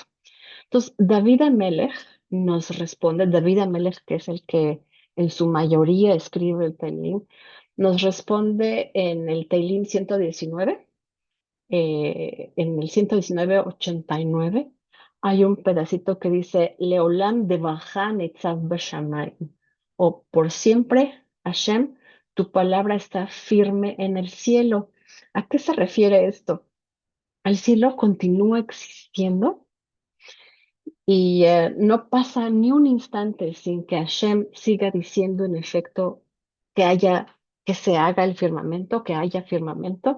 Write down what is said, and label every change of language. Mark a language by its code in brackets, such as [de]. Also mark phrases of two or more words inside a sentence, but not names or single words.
[es] Entonces, [he] דוד המלך [es] nos responde, [he] דוד המלך, [es] que es el que en su mayoría escribe el Teilim, nos responde en el Teilim 119, en el 119:89, hay un pedacito que dice, [he] לעולם דברך נצב בשמים, [es] o por siempre, Hashem, tu palabra está firme en el cielo. ¿A qué se refiere esto? El cielo continúa existiendo y no pasa ni un instante sin que Hashem siga diciendo en efecto que que se haga el firmamento, que haya firmamento.